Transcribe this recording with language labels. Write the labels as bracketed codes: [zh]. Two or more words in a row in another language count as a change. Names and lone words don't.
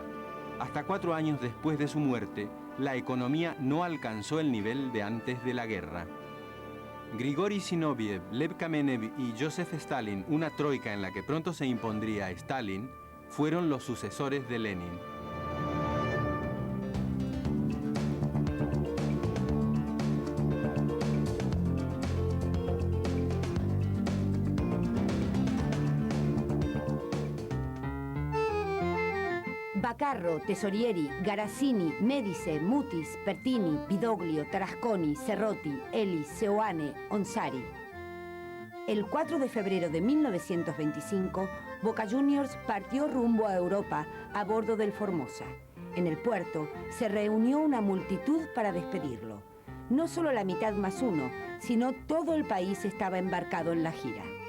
[es] Hasta 4 años después de su muerte, la economía no alcanzó el nivel de antes de la guerra. Grigori Zinoviev, Lev Kamenev y Joseph Stalin, una troika en la que pronto se impondría Stalin, fueron los sucesores de Lenin. Bacarro, Tesorieri, Garazzini, Medice, Mutis, Pertini, Vidoglio, Tarasconi, Serrotti, Elis, Seoane, Onsari. El 4 de febrero de 1925, Boca Juniors partió rumbo a Europa a bordo del Formosa. En el puerto se reunió una multitud para despedirlo. No solo la mitad más uno, sino todo el país estaba embarcado en la gira.